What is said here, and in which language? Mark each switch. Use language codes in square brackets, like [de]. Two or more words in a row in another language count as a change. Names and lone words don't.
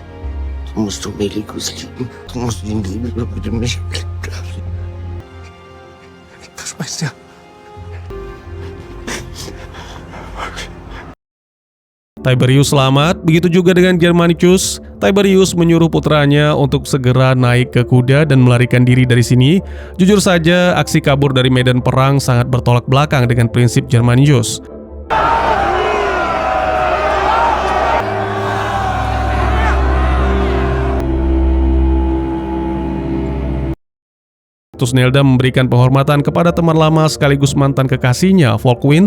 [de] Du musst Domelikus lieben. Du musst ihn lieben, so wie du mich geliebt hast. Ich verspreche dir. [id] Tiberius selamat, begitu juga dengan Germanicus. Tiberius menyuruh putranya untuk segera naik ke kuda dan melarikan diri dari sini. Jujur saja, aksi kabur dari medan perang sangat bertolak belakang dengan prinsip Germanius. Tusnelda memberikan penghormatan kepada teman lama sekaligus mantan kekasihnya, Volkwin.